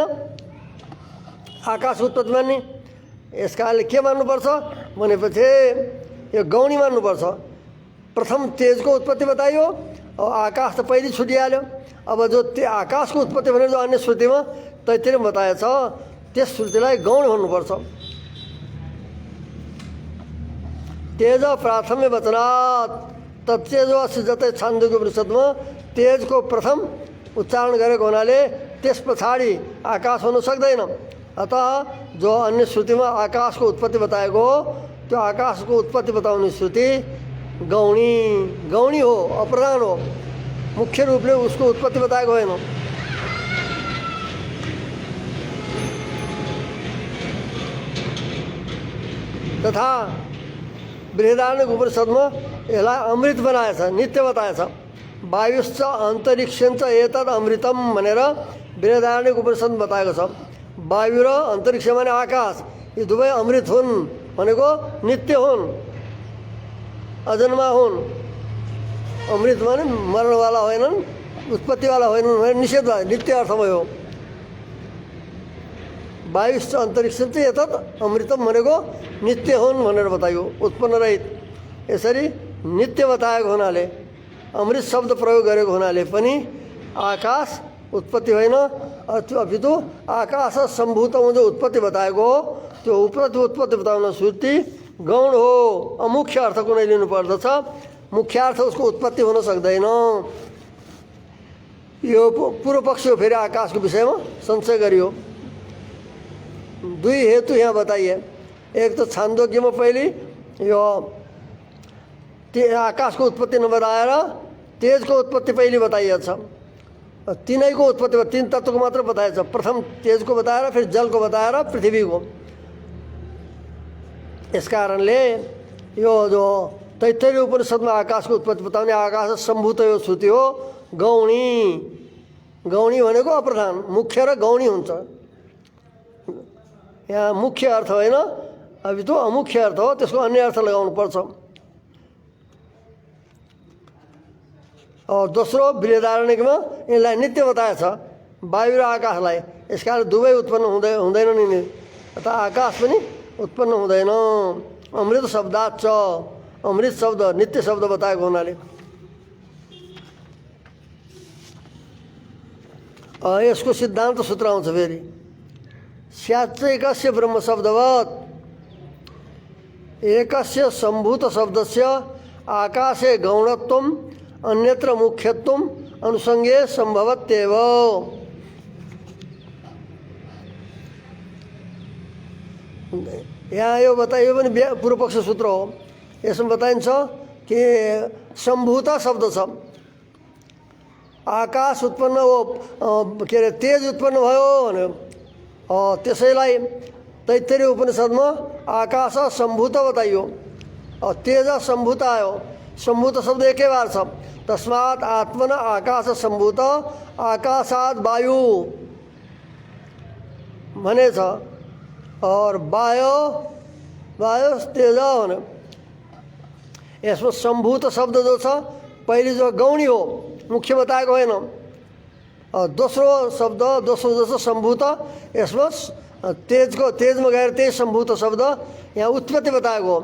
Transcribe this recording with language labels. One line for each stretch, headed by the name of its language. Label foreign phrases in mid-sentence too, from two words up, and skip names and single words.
Nepali: आकाशको उत्पत्ति मान्ने यस कारणले के मान्नुपर्छ भनेपछि यो गौणी मान्नुपर्छ। प्रथम तेजको उत्पत्ति बताइयो, अब आकाश त पहिले छुटिहाल्यो। अब जो आकाशको उत्पत्ति भनेर जो अन्य श्रुतिमा तैत्तिरीमा बताएछ त्यस श्रुतिलाई गौण भन्नुपर्छ।
Sanskrit: तेज प्राथम्य वचनात् तत्तेजो असिजतै
Nepali: छान्दोग्य उपनिषदमा तेजको प्रथम उच्चारण गरेको हुनाले त्यस पछाडि आकाश हुन सक्दैन। अतः जो अन्य श्रुतिमा आकाशको उत्पत्ति बताएको हो त्यो आकाशको उत्पत्ति बताउने श्रुति गौणी गौणी हो, अप्रधान हो। मुख्य रूपले उसको उत्पत्ति बताएको होइन। तथा बृहदारण्यक उपनिषदमा यसलाई अमृत बनाएछ, नित्य बताएछ।
Sanskrit: वायुश्च अन्तरिक्षञ्च एतद् अमृतम
Nepali: भनेर बृहदारण्यक उपनिषदमा बताएको छ। वायु र अन्तरिक्ष माने आकाश, यी दुवै अमृत हुन् भनेको नित्य हुन्, अजन्मा हुन्। अमृत माने मरणवाला होइनन्, उत्पत्तिवाला होइनन् भनेर निषेध भयो, नित्य अर्थमा हो।
Sanskrit: वायुश्च अन्तरिक्षञ्च एतद् अमृतम
Nepali: भनेको नित्य हुन् भनेर बताइयो, उत्पन्न रहित। यसरी नित्य बताएको हुनाले अमृत शब्द प्रयोग गरेको हुनाले पनि आकाश उत्पत्ति होइन, अपितु आकाश सम्भूतमा जो उत्पत्ति बताएको हो त्यो उत्पत्ति बताउन श्रुति गौण हो। अमुख्य अर्थ कुनै लिनुपर्दछ, मुख्य अर्थ उसको उत्पत्ति हुन सक्दैन। यो पूर्व पक्ष हो। फेरि आकाशको विषयमा संशय गरियो। दुई हेतु यहाँ बताइए। एक तो छान्दोग्यमा पहिले यो आकाशको उत्पत्ति नबताएर तेजको उत्पत्ति पहिले बताइएको छ। तीनैको उत्पत्ति तीन तत्त्वको मात्र बताएछ। प्रथम तेजको बताएर फेरि जलको बताएर पृथ्वीको। यस कारणले यो जो तैत्तिरीय उपनिषदमा आकाशको उत्पत्ति बताउने आकाश सम्भूत यो श्रुति हो गौणी। गौणी भनेको अप्रधान, मुख्य र गौणी हुन्छ। यहाँ मुख्य अर्थ होइन,
Hindi: अभी तो
Nepali: अमुख्य अर्थ हो, त्यसको अन्य अर्थ लगाउनु पर्छ। और दोस्रो बृहदारण्यकमा यसलाई नित्य बताएछ, वायु र आकाशलाई। यसकारण दुवै उत्पन्न हुँदैनन् नि, अतः आकाश पनि उत्पन्न हुँदैन।
Sanskrit: अमृत शब्दाच्च,
Nepali: अमृत शब्द नित्य शब्द बताएको हुनाले यसको सिद्धान्त सूत्र आउँछ।
Sanskrit: फेरि स्याच्चैकस्य ब्रह्म शब्दवत् एकस्य सम्भूत शब्दस्य आकाशे गौणत्वम् अन्यत्र मुख्यत्वम् अनुसंगे सम्भवत्येव।
Nepali: यहाँ यो बताइयो पनि पूर्व पक्ष सूत्र हो। यसमा बताइन्छ कि सम्भूत शब्द छ, आकाश उत्पन्न हो, के अरे तेज उत्पन्न भयो भन्यो। त्यसैलाई तैत्तिरीय उपनिषदमा आकाश सम्भूत बताइयो, तेज सम्भूत आयो। सम्भूत शब्द एकै बार छ।
Sanskrit: तस्मात् आत्मन आकाश सम्भूत आकाशात् वायु भनेछ।
Nepali: और वायु तेज भन्यो। यसमा सम्भूत शब्द जो छ पहिले जो गौणी हो, मुख्य बताएको होइन। दोस्रो शब्द दोस्रो जस्तो सम्भूत, यसमा तेजमा गएर त्यही सम्भूत शब्द यहाँ उत्पत्ति बताएको हो।